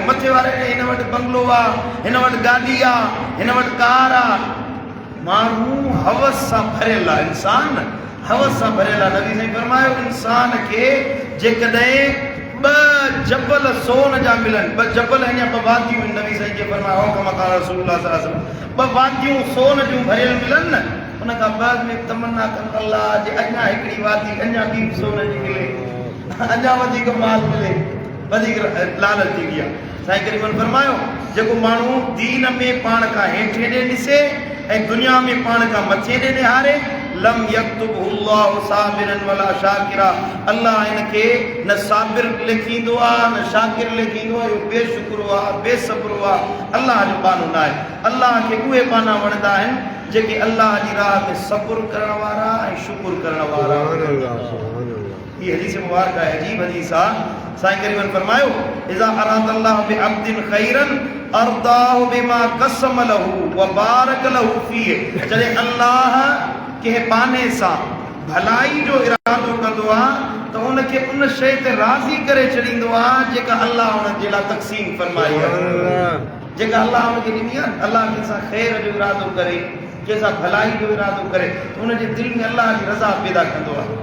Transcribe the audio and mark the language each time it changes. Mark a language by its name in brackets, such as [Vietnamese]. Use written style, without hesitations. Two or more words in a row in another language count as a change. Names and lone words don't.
[Sindhi] मथे वारे ॾे हिन वटि बंगलो आहे, हिन वटि गाॾी आहे, हिन वटि कार आहे। माण्हू हवस सां भरियल आहे, इंसान हवस सां भरियल आहे। नबी साईं फरमायो इंसान खे जेकॾहिं ॿ जबल सोन जा मिलनि, ॿ जबल अञा ॿ वादियूं आहिनि, नबी साईं जे फरमायो [Arabic] كما قال رسول الله صلى الله عليه وسلم, [Sindhi] ॿ वादियूं सोन जूं भरियल मिलनि न, उन खां बाद में तमन्ना कनि अल्लाह जे अञा हिकिड़ी वादी अञा ॿी सोन जी मिले, अञा वधीक माल मिले, वधीक लालच थी वई आहे। साईं करीमन फरमायो जेको माण्हू दीन में पाण खां हेठि ॾे ॾिसे ऐं दुनिया में पाण खां मथे ॾे निहारे, [Arabic] لم يكتبه الله صابرا ولا شاكرا, [Sindhi] अल्लाह इनखे न साबिर लिखींदो आहे न शाकिर लिखींदो आहे। इहो बेशुक्र आहे, बेसब्र आहे, अल्लाह जो बानो न आहे। अल्लाह खे उहे बाना वणंदा आहिनि जेके अल्लाह जी राह में सब्र करण वारा ऐं शुक्र करण वारा। [Hindi] ये हदीस मुबारक है, [Sindhi] अजीब हदीस आहे। साईं करीमन फरमायो [Arabic] إذا أراد الله بعبد خيرا أرضاه بما قسم له وبارك له فيه. [Sindhi] जॾहिं अल्लाह कंहिं बाने सां भलाई जो इरादो कंदो आहे त उनखे उन शइ ते राज़ी करे छॾींदो आहे जेका अल्लाह उन जे लाइ तक़सीम फरमाई आहे, जेका अल्लाह उनखे ॾिनी आहे। अल्लाह कंहिंसां ख़ैर जो इरादो करे, कंहिंसां भलाई जो इरादो करे, उनजे दिलि में अल्लाह जी रज़ा पैदा कंदो आहे।